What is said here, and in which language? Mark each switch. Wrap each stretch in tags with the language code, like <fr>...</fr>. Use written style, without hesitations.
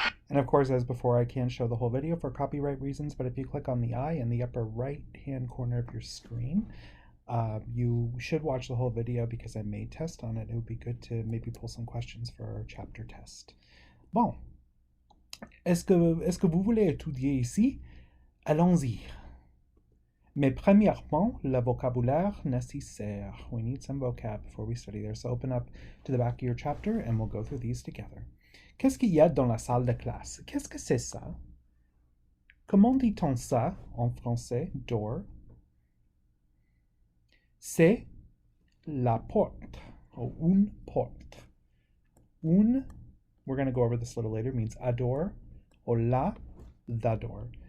<en>And of course, as before, I can't show the whole video for copyright reasons, but if you click on the eye in the upper right-hand corner of your screen, you should watch the whole video because I made test on it. It would be good to maybe pull some questions for our chapter test.</en> <fr>Bon. Est-ce que vous voulez étudier ici? Allons-y. Mais premièrement, le vocabulaire nécessaire.</fr> <en>We need some vocab before we study there. So open up to the back of your chapter and we'll go through these together.</en> <fr>Qu'est-ce qu'il y a dans la salle de classe? Qu'est-ce que c'est ça? Comment dit-on ça en français? Door. C'est la porte, or une porte.</fr> <en>Un, we're going to go over this a little later, means a door, or the door.</en>